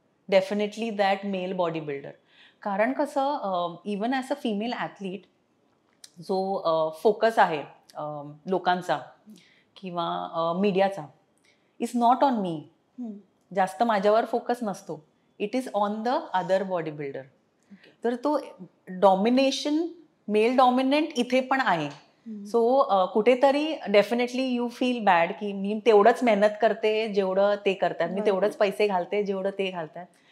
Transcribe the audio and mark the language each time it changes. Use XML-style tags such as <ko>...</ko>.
<en>Definitely that male bodybuilder.</en> <mr>कारण कसं</mr> <en>even as a female athlete जो focus</en> <mr>आहे लोकांचा किंवा मीडियाचा</mr> <en>Is not on me.</en> <mr>जास्त माझ्यावर फोकस नसतो.</mr> <en>It is on the other body builder.</en> <mr>तर तो</mr> <en>domination male dominant</en> <mr>इथे पण आहे. सो कुठेतरी</mr> <en>definitely you feel bad</en> <mr>की मी तेवढंच मेहनत करते जेवढं ते करतात, मी तेवढंच पैसे घालते जेवढं ते घालतात.</mr>